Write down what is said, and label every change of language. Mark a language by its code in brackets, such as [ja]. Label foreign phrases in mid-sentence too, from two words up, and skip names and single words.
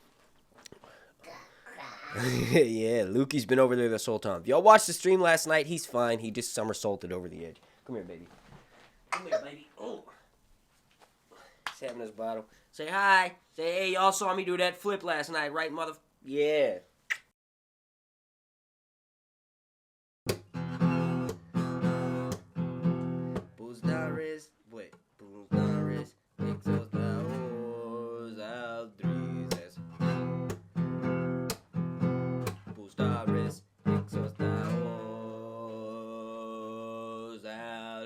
[en] Yeah, Lukey's been over there this whole time. If y'all watched the stream last night, he's fine. He just somersaulted over the edge. Come here, baby. Come here, baby. Oh. He's having his bottle. Say hi. Say, hey, y'all saw me do that flip last night, right, mother? Yeah. Spoozdari. Wait. Spoozdari. Ixos daos aldrizes. Spoozdari. Ixos daos aldrizes.